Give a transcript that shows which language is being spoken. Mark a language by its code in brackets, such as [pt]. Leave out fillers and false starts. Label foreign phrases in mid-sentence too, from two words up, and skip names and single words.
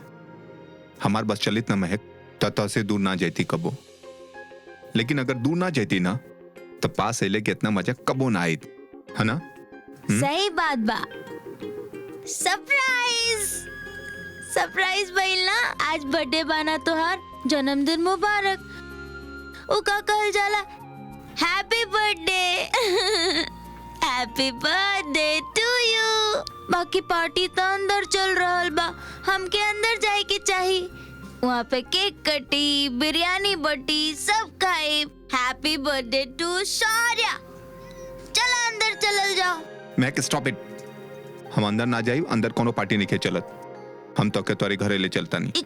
[bho] हमार बस चलित ना महक तो से दूर ना जाती कबो, लेकिन अगर दूर ना जाती ना तो पास अले के इतना मजा कबो ना आई, है ना? सही बात बा। सरप्राइज सरप्राइज भइल ना। आज बर्थडे बाना तोहार, जन्मदिन मुबारक। ओ का कहल जाला? [en] Happy birthday. Happy birthday to you. [bho] बाकी पार्टी तो अंदर चल रहल बा, हमके अंदर जाए के चाही। वहाँ पे केक कटी, बिरयानी बटी, सब खाए। [en] Happy birthday to Shaurya. [bho] चला अंदर चलल जाओ। [en] Mahak stop it. [bho] हम अंदर ना जाई, अंदर कोनो पार्टी नहीं के चलत। हम तो के तोरे घरे ले चलता नहीं।